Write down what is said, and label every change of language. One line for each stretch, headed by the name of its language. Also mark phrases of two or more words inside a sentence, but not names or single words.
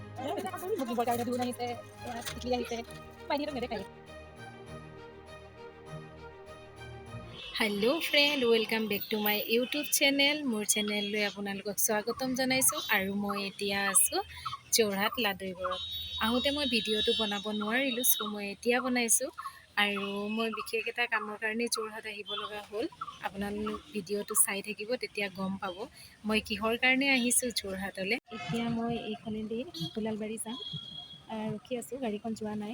English: hello friend welcome back to my YouTube channel
Assamese: মোৰ চেনেল আপোনালোকক স্বাগতম জনাইছো আৰু মই এতিয়া আছো যোৰহাট লাদৈগড়ত আহোতে মই ভিডিওটো বনাব নোৱাৰিলো সো মই এতিয়া বনাইছো আৰু মই বিশেষ এটা কামৰ কাৰণে যোৰহাট আহিব লগা হ'ল আপোনালোক ভিডিওটো চাই থাকিব তেতিয়া গম পাব মই কিহৰ কাৰণে আহিছো যোৰহাটলে এতিয়া মই এইখনেদি ফুলালবাৰী যাম ৰখি আছো গাড়ীখন যোৱা নাই